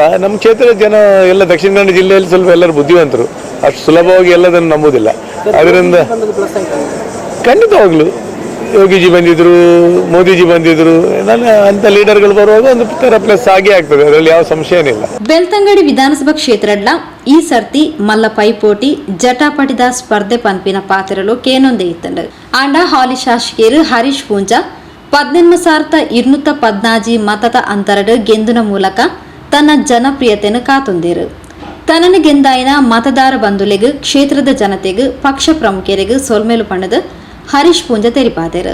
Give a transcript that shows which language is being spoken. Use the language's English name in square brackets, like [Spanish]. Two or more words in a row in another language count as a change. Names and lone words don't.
[Kannada] ನಮ್ಮ ಕ್ಷೇತ್ರದ ಜನ ಎಲ್ಲ ದಕ್ಷಿಣ ಕನ್ನಡ ಜಿಲ್ಲೆಯಲ್ಲಿ ಸ್ವಲ್ಪ ಎಲ್ಲರೂ ಬುದ್ಧಿವಂತರು, ಅಷ್ಟು ಸುಲಭವಾಗಿ ಎಲ್ಲದನ್ನು ನಂಬುವುದಿಲ್ಲ. ಅದರಿಂದ ಖಂಡಿತವಾಗ್ಲೂ ಯೋಗಿಜಿ ಬಂದಿದ್ರು, ಮೋದಿಜಿ ಬಂದಿದ್ರು, ಅಂತ ಲೀಡರ್ಗಳು ಬರುವಾಗ ಒಂದು ತರ ಪ್ಲಸ್ ಆಗೇ ಆಗ್ತದೆ, ಅದರಲ್ಲಿ ಯಾವ ಸಂಶಯನಿಲ್ಲ. [Tulu] ಬೆಳ್ತಂಗಡಿ ವಿಧಾನಸಭಾ ಕ್ಷೇತ್ರಡ್ಲ ಈ ಸರ್ತಿ ಮಲ್ಲ ಪೈಪೋಟಿ ಜಟಾಪಟಿದ ಸ್ಪರ್ಧೆ ಪಂಪಿನ ಪಾತ್ರಲು ಕೇನೊಂದೇ ಇತ್ತಂಡ. ಆಂಡ ಹಾಲಿ ಶಾಸಕರು ಹರೀಶ್ ಪೂಂಜಾ 18,214 ಮತದ ಅಂತರಡು ಗೆಂದುನ ಮೂಲಕ ತನ್ನ ಜನಪ್ರಿಯತೆಯನ್ನು ಕಾತೊಂದಿರು. ತನ್ನನ್ನು ಗೆಂದಾಯಿನ ಮತದಾರ ಬಂಧುಲೆಗೂ ಕ್ಷೇತ್ರದ ಜನತೆಗೂ ಪಕ್ಷ ಪ್ರಮುಖರಿಗೂ ಸೋಲ್ಮೇಲು ಪಣದು ಹರೀಶ್ ಪೂಂಜ ತೆರಿಪಾದರು.